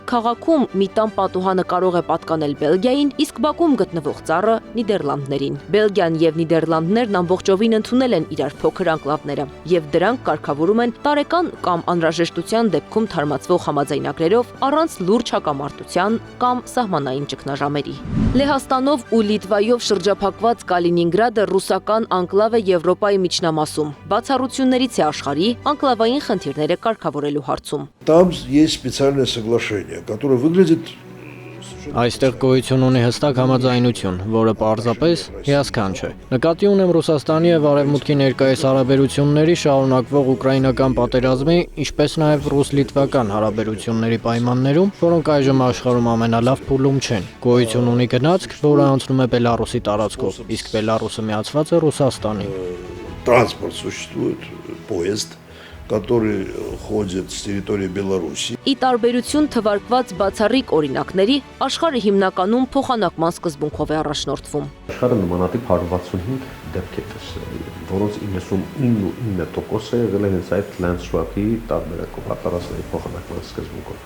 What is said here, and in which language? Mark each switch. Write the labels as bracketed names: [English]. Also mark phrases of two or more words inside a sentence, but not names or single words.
[Armenian] քաղաքում մի տան պատուհանը կարող է պատկանել Բելգիային, իսկ բակում գտնվող ծառը Նիդերլանդներին։ Բելգիան եւ Նիդերլանդներն ամբողջովին ընդունել են իրար փոքր անկլավները, եւ դրանք կարգավորում են տարեկան կամ անհրաժեշտության դեպքում թարմացվող համաձայնագրերով առանց լուրջ հակամարտության կամ սահմանային ճգնաժամերի։ Լեհաստանով ու Լիտվայով шրջափակված Կալինինգրադը ռուսական անկլավ է Եվրոպայի միջնամասում։ Բացառություններից է աշխարհի անկլավային խնդիրները կարգավորելու հարցում։ [Russian] Там есть специальное соглашение, которое выглядит [Armenian] Այստեղ գոյություն ունի հստակ համաձայնություն, որը պարզապես հիասքանչ է։ Նկատի ունեմ Ռուսաստանի եւ Արևմուտքի ներկայիս հարաբերությունների շարունակվող ուկրաինական պատերազմի, ինչպես նաեւ ռուս-լիտվական հարաբերությունների պայմաններում, որոնք այժմ աշխարհում ամենալավ փուլում չեն։ Գոյություն ունի գնացք, որը անցնում է Բելարուսի տարածքով, իսկ Բելարուսը միացված է Ռուսաստանին։ [Russian] Транспорт существует, поезд, который ходит с территории Беларуси. [Armenian] Ի տարբերություն թվարկված բացառիկ օրինակների, աշխարհը հիմնականում փոխանակման սկզբունքով է առաջնորդվում։ Աշխարհը նմանատիպ 165 դեպք է տեսել, որոնց 99%-ը եղել է հենց այդ [English] land swap- [Armenian] ի տարբերակով, հատարածների փոխանակման սկզբունքով։